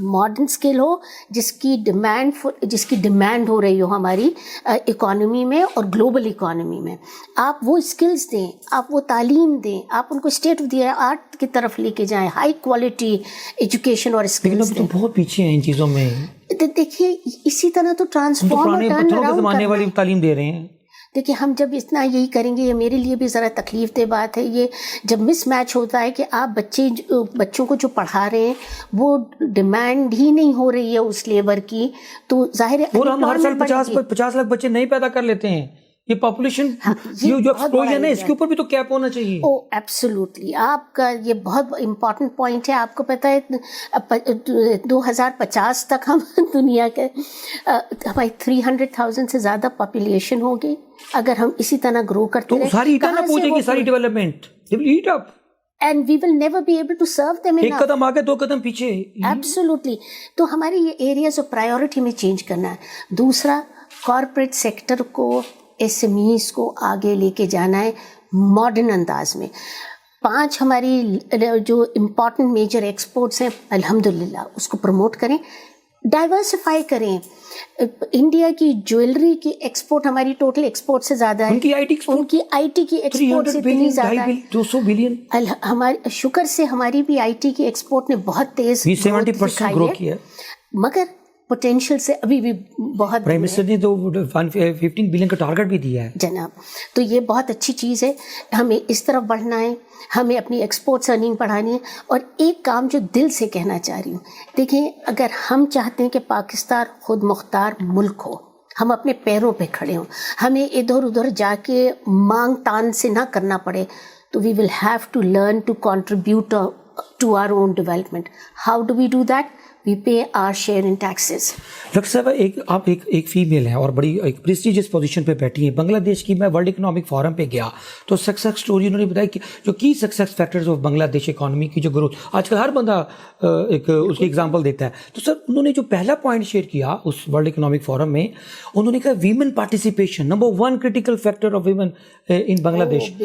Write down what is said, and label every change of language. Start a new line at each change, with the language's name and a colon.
Urdu: Modern skill ہو جس کی demand ہو رہی ہو ہماری اکانومی میں اور گلوبل اکانومی میں. آپ وہ اسکلز دیں, آپ وہ تعلیم دیں, آپ ان کو اسٹیٹ آف دی آرٹ کی طرف لے کے جائیں, ہائی کوالٹی ایجوکیشن اور اسکلز دیں. بہت پیچھے ہیں ان چیزوں میں. دیکھیے اسی طرح تو ٹرانسفارم زمانے والی تعلیم دے رہے ہیں. دیکھیے ہم جب اتنا یہی کریں گے, یہ میرے لیے بھی ذرا تکلیف دہ بات ہے, یہ جب مس میچ ہوتا ہے کہ آپ بچوں کو جو پڑھا رہے ہیں وہ ڈیمانڈ ہی نہیں ہو رہی ہے اس لیبر کی, تو ظاہر ہے. اور ہم ہر سال 50 لاکھ بچے نہیں پیدا کر لیتے ہیں. یہ پاپولیشن جو ایکسپلوژن ہے اس کے اوپر بھی تو کیپ ہونا چاہیے. او ایبسولوٹلی, آپ کا یہ بہت امپورٹنٹ پوائنٹ ہے. آپ کو پتہ ہے 2050 تک ہم دنیا کے ہماری 300,000 سے زیادہ پاپولیشن ہوگی. اگر ہم اسی طرح گرو کرتے رہے, تو ساری ایٹا نہ پہنچے گی, ساری development at up,
English: and we will never be able to serve them enough.
Urdu: ایک قدم آگے 2 قدم پیچھے.
English: Absolutely.
Urdu: تو ہمارے یہ ایریاز آف پرائیورٹی میں چینج کرنا ہے. دوسرا, کارپوریٹ سیکٹر کو, ایس ایم ایز کو آگے لے کے جانا ہے ماڈرن انداز میں. 5 ہماری جو امپورٹنٹ میجر ایکسپورٹس ہیں الحمدللہ اس کو پروموٹ کریں, ڈائیورسفائی کریں. انڈیا کی جیولری کی ایکسپورٹ ہماری ٹوٹل ایکسپورٹ سے زیادہ ہے. ان کی آئی ٹی کی ایکسپورٹ سے اتنی زیادہ ہے, 200 بلین. ہمارے شکر سے ہماری بھی آئی ٹی کی ایکسپورٹ نے بہت تیز 70% گرو کیا, مگر پوٹینشیل سے ابھی بھی بہت. پرائم منسٹر نے تو 15 بلین کا ٹارگٹ بھی دیا ہے جناب. تو یہ بہت اچھی چیز ہے, ہمیں اس طرف بڑھنا ہے, ہمیں اپنی ایکسپورٹس ارننگ بڑھانی ہے. اور ایک کام جو دل سے کہنا چاہ رہی ہوں, دیکھیں اگر ہم چاہتے ہیں کہ پاکستان خود مختار ملک ہو, ہم اپنے پیروں پہ کھڑے ہوں, ہمیں ادھر ادھر جا کے مانگ تان سے نہ کرنا پڑے, تو
English: We will have to learn to contribute to our own development. How do we do that? We pay our share in taxes.
Urdu: Doctor صاحب, آپ ایک فیمیل ہیں اور بڑی ایک پریسٹیجیس پوزیشن پہ بیٹھی ہیں. بنگلہ دیش کی میں ورلڈ اکنامک فورم پہ گیا تو سکسیس سٹوری انہوں نے بتایا کہ جو کی سکسیس فیکٹرز آف بنگلہ دیش اکانومی کی جو گروتھ, آج کل ہر بندہ اس کی ایگزامپل دیتا ہے. تو سر انہوں نے جو پہلا پوائنٹ شیئر کیا اس ورلڈ اکنامک فورم میں, انہوں نے کہا women participation number 1
English: Critical factor of women in Bangladesh.